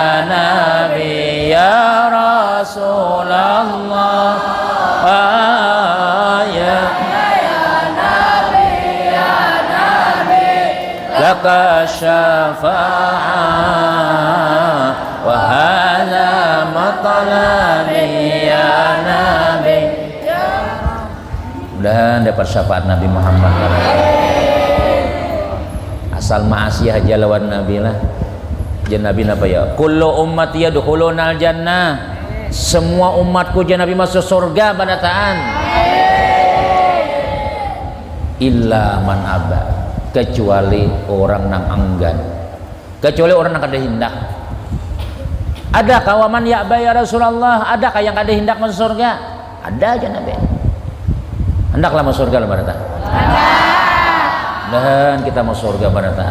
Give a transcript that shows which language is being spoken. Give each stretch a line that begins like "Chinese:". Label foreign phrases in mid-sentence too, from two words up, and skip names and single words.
Arabic: يا رسول الله يا نبي لك شفاعة وهذا مطلبي يا نبي.
Indonesian: Mudah-mudahan dapat syafaat Nabi Muhammad.
Banjar: Asal ma'asiyah aja lawan Nabi lah. Jan Nabi apa ya?
Arabic: كل أمتي يدخلون الجنة.
Banjar: Semua umatku jan Nabi masuk surga pada taan.
Arabic: إلا من أبى.
Banjar: Kecuali orang nang enggan. Kecuali orang nang kada hendak. Ada kawaman ya ya Rasulullah, ada yang kada hendak masuk surga? Ada aja Nabi. Hendaklah masuk surga pada taan. Dan kita masuk surga pada taan.